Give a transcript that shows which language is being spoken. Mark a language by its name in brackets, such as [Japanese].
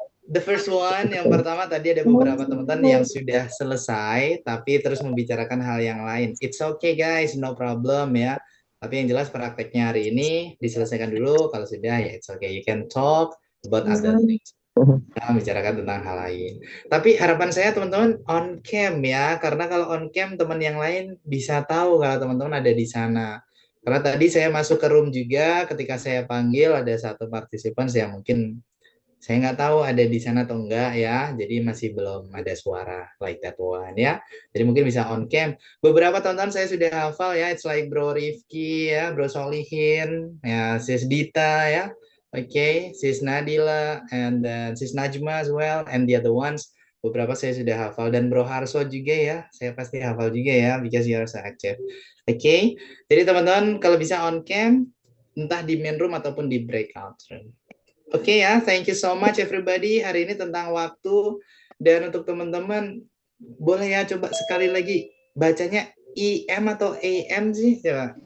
[English] The first one, [Indonesian] yang pertama tadi ada beberapa teman-teman yang sudah selesai tapi terus membicarakan hal yang lain. [English] It's okay guys, no problem ya. [Indonesian] Tapi yang jelas prakteknya hari ini diselesaikan dulu. Kalau sudah ya [English] it's okay. You can talk about other things. [Indonesian] Nah, membicarakan tentang hal lain. Tapi harapan saya teman-teman on cam ya, karena kalau on cam teman yang lain bisa tahu kalau teman-teman ada di sana. Karena tadi saya masuk ke room juga, ketika saya panggil ada satu partisipan yang mungkin saya nggak tahu ada di sana atau enggak ya, jadi masih belum ada suara [English] like that one [Indonesian] ya. Jadi mungkin bisa on cam. Beberapa teman-teman saya sudah hafal ya, [English] it's like [Indonesian] Bro Rifki ya, Bro Solihin, ya, Sis Dita ya. [English] Okay, Sis Nadila and then Sis Najma as well and the other ones. [Indonesian] Beberapa saya sudah hafal dan Bro Harso juga ya. Saya pasti hafal juga ya [English] because you are so active. [Indonesian] Okay. Jadi teman-teman kalau bisa on cam entah di main room ataupun di breakout room. Oke ya, [English] thank you so much everybody. [Indonesian] Hari ini tentang waktu dan untuk teman-teman boleh ya coba sekali lagi bacanya IM atau AM sih coba.